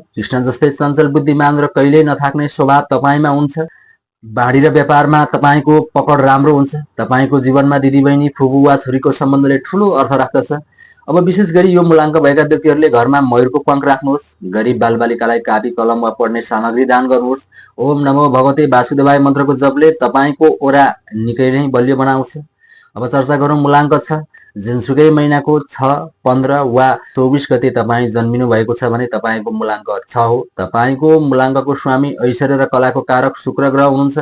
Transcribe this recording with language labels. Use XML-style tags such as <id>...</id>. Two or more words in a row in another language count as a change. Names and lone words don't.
<ne>कृष्ण जस्तै चञ्चल, बुद्धिमान र कहिल्यै नथाक्ने स्वभाव तपाईँमा हुन्छ। बाढी र व्यापारमा तपाईँको पकड राम्रो हुन्छ। तपाईँको जीवनमा दिदीबहिनी, फुपू वा छोरीको सम्बन्धले ठुलो अर्थ राख्दछ। अब विशेष गरी यो मूलाङ्क भएका व्यक्तिहरूले घरमा मयूरको पङ्ख राख्नुहोस्। गरिब बालबालिकालाई कापी कलम वा पढ्ने सामग्री दान गर्नुहोस्।</ne> <sa>ओम नमो भगवते वासुदेवाय</sa> <ne>मन्त्रको जपले तपाईँको ओरा निकै नै बलियो बनाउँछ। अब चर्चा गरौँ मूलाङ्क 6, जुनसुकै महिनाको 6, 15 वा 24 गते तपाईँ जन्मिनु भएको छ भने तपाईँको मूलाङ्क 6 हो। तपाईँको मूलाङ्कको स्वामी ऐश्वर्य र कलाको कारक शुक्र ग्रह हुनुहुन्छ।</ne>